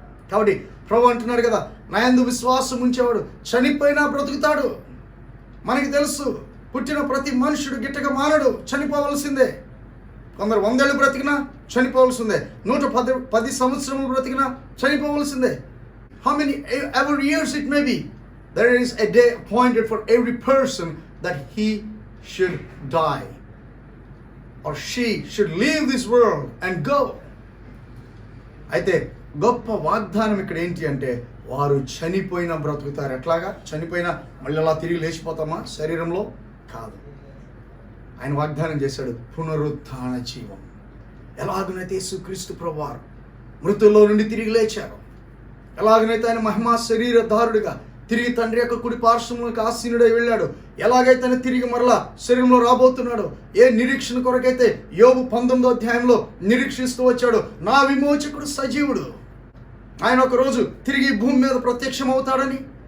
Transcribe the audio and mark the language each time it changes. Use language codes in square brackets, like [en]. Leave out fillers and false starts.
[te] కాబట్టి ప్రభు అంటున్నాడు కదా, నా యందు విశ్వాసం ఉంచేవాడు చనిపోయినా బ్రతుకుతాడు. మనకి తెలుసు, పుట్టిన ప్రతి మనుషుడు గిట్టగా మానడు, చనిపోవలసిందే. కొందరు 100 ఏళ్ళు బ్రతికినా చనిపోవలసిందే, 110 సంవత్సరములు బ్రతికినా చనిపోవలసిందే. [en] How many ever years it may be, there is a day appointed for every person that he should die or she should leave this world and go. [te] అయితే గొప్ప వాగ్దానం ఇక్కడ ఏంటి అంటే, వారు చనిపోయినా బ్రతుకుతారు. ఎట్లాగా? చనిపోయినా మళ్ళీ అలా తిరిగి లేచిపోతామా శరీరంలో? కాదు. ఆయన వాగ్దానం చేశాడు పునరుత్థాన జీవం. ఎలాగనైతే యేసుక్రీస్తు ప్రభువారు మృతుల్లో నుండి తిరిగి లేచారు, ఎలాగనైతే ఆయన మహిమా శరీరధారుడిగా తిరిగి తండ్రి యొక్క కుడి పార్శ్వములకు ఆసీనుడై వెళ్ళాడు, ఎలాగైతే ఆయన తిరిగి మరలా శరీరంలో రాబోతున్నాడు, ఏ నిరీక్షణ కొరకైతే యోబు 19వ అధ్యాయంలో నిరీక్షిస్తూ వచ్చాడు, నా విమోచకుడు సజీవుడు, ఆయన ఒక రోజు తిరిగి భూమి మీద ప్రత్యక్షమవుతాడని.